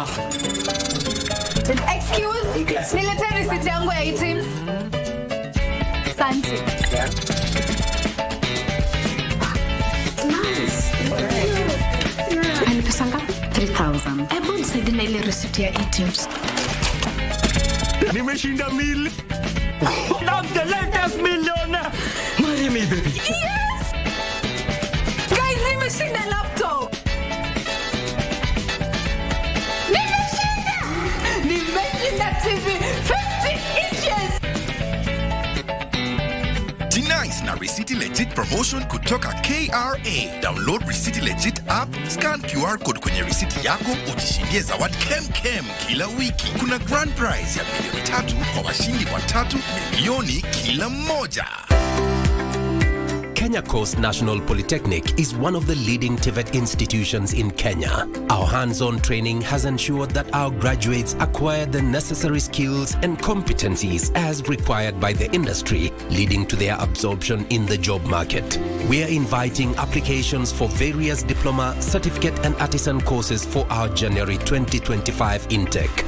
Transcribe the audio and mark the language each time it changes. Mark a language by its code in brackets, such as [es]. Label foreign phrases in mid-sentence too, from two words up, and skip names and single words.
[sw] Excuse, nilete receipt yangu ya items. Asante. Ni pesa ngapi? 3,000. Hebu nisaidie na ile receipt ya items. Nimeshinda mili. [en] I'm the latest millionaire. Marry me, baby. Yes! Guys, [sw] nimeshinda laptop. Nimeshinda TV 50 inches. Nice na Risiti Legit promotion kutoka KRA. [en] Download Risiti Legit app, scan QR code [sw] kwenye risiti yako, ujishindie zawadi kem kila wiki. Kuna [en] grand prize [sw] ya milioni 3 kwa washindi 3 milioni kila mmoja. [en] Kenya Coast National Polytechnic is one of the leading TVET institutions in Kenya. Our hands-on training has ensured that our graduates acquire the necessary skills and competencies as required by the industry, leading to their absorption in the job market. We are inviting applications for various diploma, certificate and artisan courses for our January 2025 intake.